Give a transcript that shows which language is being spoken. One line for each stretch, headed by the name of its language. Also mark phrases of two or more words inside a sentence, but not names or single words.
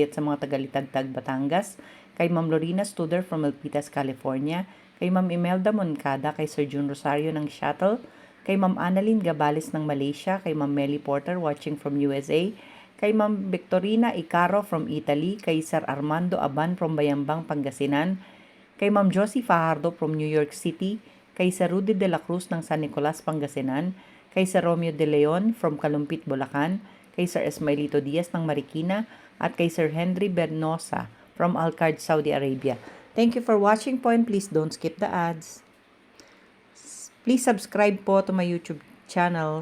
Filipino: at sa mga tagalit-tagtag Batangas, kay Ma'am Lorena Studer from Milpitas, California, kay Ma'am Imelda Moncada, kay Sir June Rosario ng Shuttle, kay Ma'am Annalyn Gabales ng Malaysia, kay Ma'am Melly Porter
English: watching from USA,
Filipino: kay Ma'am Victorina Icaro from Italy, kay Sir Armando Aban from Bayambang, Pangasinan, kay Ma'am Josie Fajardo from New York City, kay Sir Rudy de la Cruz ng San Nicolas, Pangasinan, kay Sir Romeo de Leon from Kalumpit, Bulacan, kay Sir Esmailito Diaz ng Marikina, at kay Sir Henry Bernosa from Alcard, Saudi Arabia.
English: Thank you for watching po and please don't skip the ads. Please subscribe po to my YouTube channel.